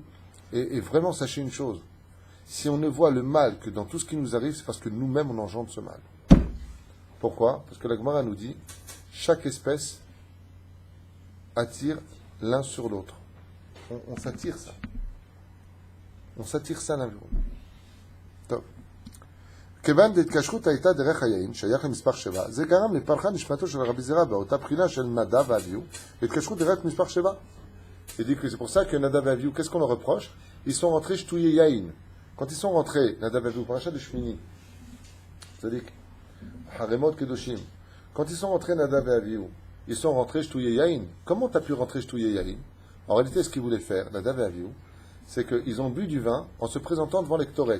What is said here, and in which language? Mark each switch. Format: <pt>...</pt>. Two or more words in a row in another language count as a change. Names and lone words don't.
<fr>Et vraiment, sachez une chose, si on ne voit le mal que dans tout ce qui nous arrive, c'est parce que nous-mêmes on engendre ce mal. Pourquoi? Parce que la Gemara nous dit, chaque espèce attire l'un sur l'autre. On s'attire ça. On s'attire ça l'un vers l'autre. Top.</fr> <he>כיוון דהתקשרות הייתה דרך חיים, שייך למספר 7, זה גרם לפרחה נשמתו של רבי זירא באותה בחינה של נדב ואביהו, והתקשרות דרך מספר 7.</he> <fr>Il dit que c'est pour ça que Nadav et Avihu, qu'est-ce qu'on leur reproche? Ils sont rentrés</fr> <he>שתויי יין.</he> <fr>Quand ils sont rentrés, Nadav et Avihu, parachat de Shmini, c'est-à-dire</fr> <he>אחרי מות קדושים,</he> <fr>quand ils sont rentrés Nadav et Avihu, ils sont rentrés</fr> <he>שתויי יין.</he> <fr>Comment tu as pu rentrer</fr> <he>שתויי יין?</he> <fr>En réalité, ce qu'ils voulaient faire, Nadav et Avihu, c'est qu'ils ont bu du vin en se présentant devant les Ktoret.</fr>